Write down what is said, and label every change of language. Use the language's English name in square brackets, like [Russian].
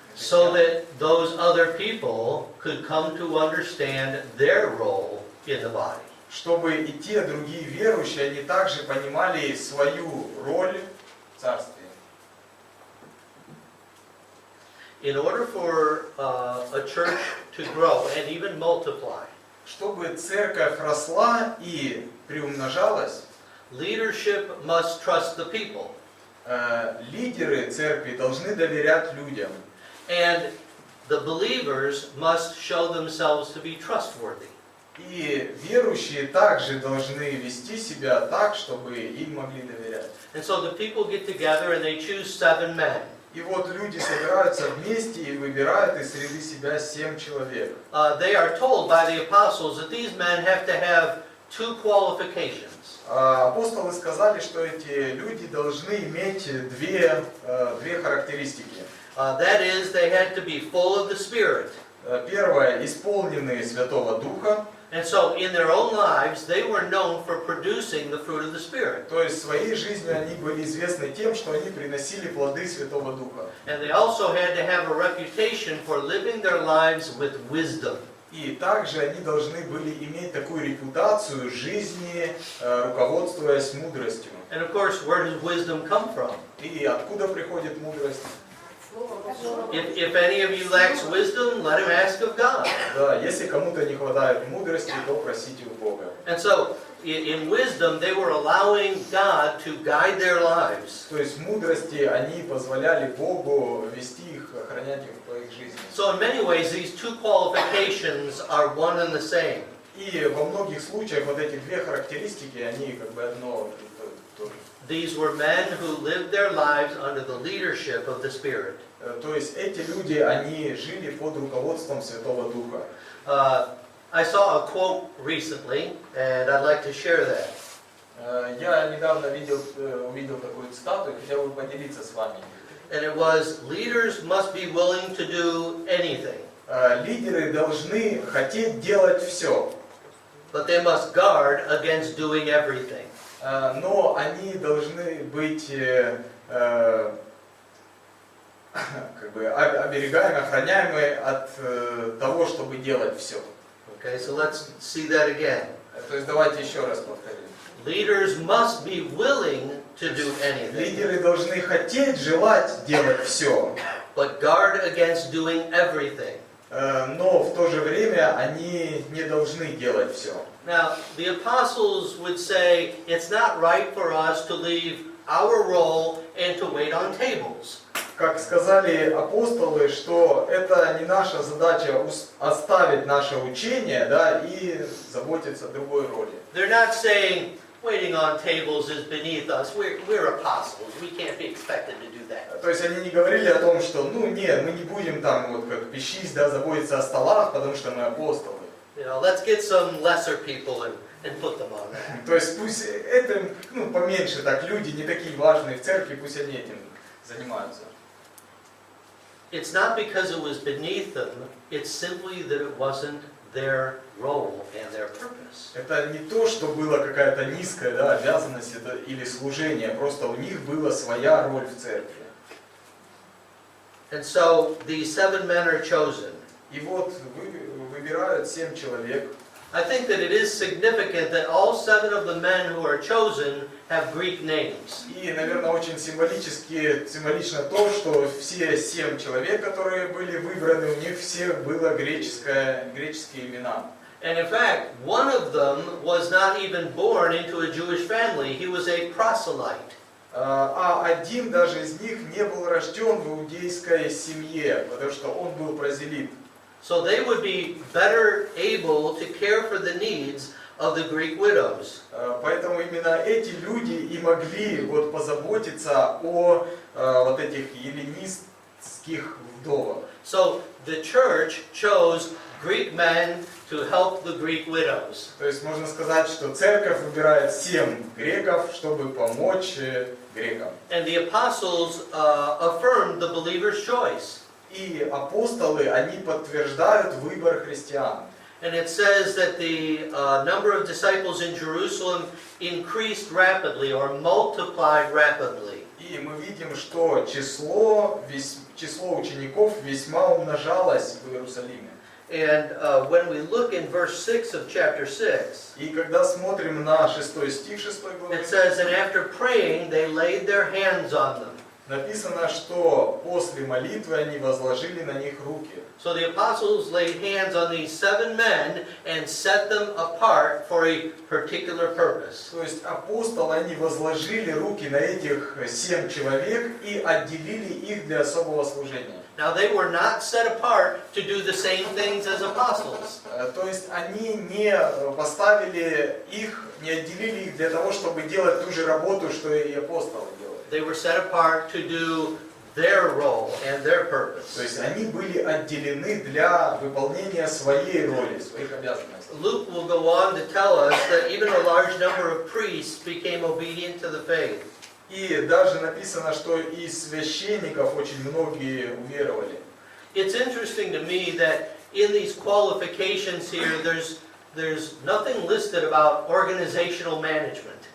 [English] So that those other people could come to understand their role in the body. [Russian] Чтобы и те другие верующие, они также понимали свою роль в царстве. [English] In order for a church to grow and even multiply, [Russian] чтобы церковь росла и приумножалась, [English] leadership must trust the people. [Russian] Лидеры церкви должны доверять людям. [English] And the believers must show themselves to be trustworthy. [Russian] И верующие также должны вести себя так, чтобы им могли доверять. [English] And so the people get together and they choose 7 men. [Russian] И вот люди собираются вместе и выбирают из среды себя 7 человек. [English] They are told by the apostles that these men have to have 2 qualifications. [Russian] Апостолы сказали, что эти люди должны иметь две характеристики. [English] That is, they had to be full of the Spirit. [Russian] Первое, исполненные Святого Духа. [English] And so in their own lives, they were known for producing the fruit of the Spirit. [Russian] То есть в своей жизни они были известны тем, что они приносили плоды Святого Духа. [English] And they also had to have a reputation for living their lives with wisdom. [Russian] И также они должны были иметь такую репутацию жизни, руководствуясь мудростью. [English] And of course, where does wisdom come from? [Russian] И откуда приходит мудрость? [English] If any of you lacks wisdom, let him ask of God. [Russian] Да, если кому-то не хватает мудрости, то просите у Бога. [English] And so, in wisdom, they were allowing God to guide their lives. [Russian] То есть в мудрости они позволяли Богу вести их, охранять их по их жизни. [English] So in many ways, these 2 qualifications are one and the same. [Russian] И во многих случаях вот эти две характеристики, они как бы одно и то же. [English] These were men who lived their lives under the leadership of the Spirit. [Russian] То есть эти люди, они жили под руководством Святого Духа. [English] I saw a quote recently, and I'd like to share that. [Russian] Я недавно увидел такую цитату и хотел бы поделиться с вами. [English] And it was, leaders must be willing to do anything, [Russian] Лидеры должны хотеть делать все, [English] but they must guard against doing everything. [Russian] но они должны быть как бы оберегаемы, охраняемы от того, чтобы делать все. [English] Okay, so let's see that again. [Russian] То есть давайте еще раз повторим. [English] Leaders must be willing to do anything, [Russian] Лидеры должны хотеть, желать делать все, [English] but guard against doing everything. [Russian] но в то же время они не должны делать все. [English] Now, the apostles would say it's not right for us to leave our role and to wait on tables. [Russian] Как сказали апостолы, что это не наша задача оставить наше учение, да, и заботиться о другой роли. [English] They're not saying waiting on tables is beneath us. We're apostles. We can't be expected to do that. [Russian] То есть они не говорили о том, что, нет, мы не будем там вот как пищись, да, заботиться о столах, потому что мы апостолы. [English] You know, let's get some lesser people and put them on that. [Russian] То есть пусть это, поменьше так, люди не такие важные в церкви, пусть они этим занимаются. [English] It's not because it was beneath them. It's simply that it wasn't their role and their purpose. [Russian] Это не то, что была какая-то низкая, да, обязанность или служение, просто у них была своя роль в церкви. [English] And so these 7 men are chosen. [Russian] И вот выбирают 7 человек. [English] I think that it is significant that all 7 of the men who are chosen have Greek names. [Russian] И, наверное, очень символично то, что все 7 человек, которые были выбраны, у них всех было греческие имена. [English] And in fact, one of them was not even born into a Jewish family. He was a proselyte. [Russian] А один даже из них не был рожден в иудейской семье, потому что он был прозелит. [English] So they would be better able to care for the needs of the Greek widows. [Russian] Поэтому именно эти люди и могли вот позаботиться о вот этих эллинистских вдовах. [English] So the church chose Greek men to help the Greek widows. [Russian] То есть можно сказать, что церковь выбирает 7 греков, чтобы помочь грекам. [English] And the apostles affirmed the believer's choice. [Russian] И апостолы, они подтверждают выбор христиан. [English] And it says that the number of disciples in Jerusalem increased rapidly or multiplied rapidly. [Russian] И мы видим, что число учеников весьма умножалось в Иерусалиме. [English] And when we look in verse 6 of chapter 6, [Russian] И когда смотрим на 6 стих 6 главы, [English] it says, and after praying, they laid their hands on them. [Russian] написано, что после молитвы они возложили на них руки. [English] So the apostles laid hands on these 7 men and set them apart for a particular purpose. [Russian] То есть апостолы, они возложили руки на этих 7 человек и отделили их для особого служения. [English] Now they were not set apart to do the same things as apostles. [Russian] То есть они не поставили их, не отделили их для того, чтобы делать ту же работу, что и апостолы делали. [English] They were set apart to do their role and their purpose. [Russian] То есть они были отделены для выполнения своей роли, своих обязанностей. [English] Luke will go on to tell us that even a large number of priests became obedient to the faith. [Russian] И даже написано, что из священников очень многие уверовали. [English] It's interesting to me that in these qualifications here, there's nothing listed about organizational management.